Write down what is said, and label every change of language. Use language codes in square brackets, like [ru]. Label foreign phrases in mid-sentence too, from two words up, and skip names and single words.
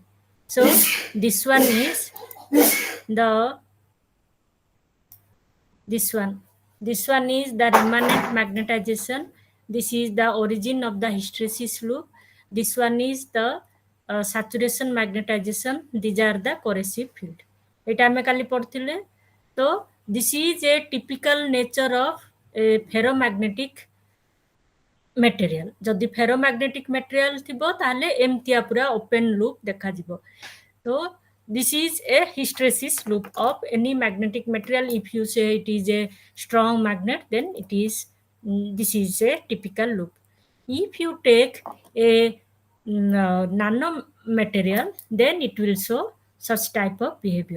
[en] So this one is the this one is the remanent magnetization. This is the origin of the hysteresis loop. This one is the saturation magnetization. These are the corrosive field. [or] ଏଟା ଆମେ କାଲି ପଢିଥିଲେ ତ [en] this is a typical nature of a ferromagnetic material. ଯଦି ferromagnetic material [or] ଥିବ ତାହେଲେ ଏମିତିଆ ପୁରା [en] open loop [or] ଦେଖାଯିବ ତ [en] this is a hysteresis loop of any magnetic material. If you say it is a strong magnet, then it is this is a typical loop. If you take a nano material, then it will show such type of behavior.